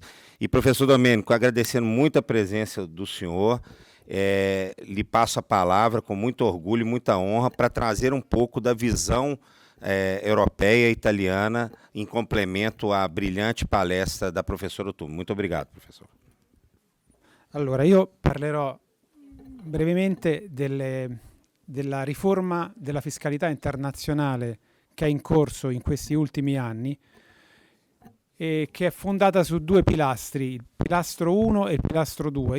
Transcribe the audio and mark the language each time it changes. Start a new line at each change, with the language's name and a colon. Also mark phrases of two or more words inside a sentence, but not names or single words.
Portuguese: E, professor Domênico, agradecendo muito a presença do senhor, lhe passo a palavra com muito orgulho e muita honra para trazer um pouco da visão europeia e italiana em complemento à brilhante palestra da professora Utume. Muito obrigado, professor.
Italian: Allora, io parlerò brevemente della riforma della fiscalità internazionale che è in corso in questi ultimi anni e che è fondata su due pilastri, il pilastro 1 e il pilastro 2.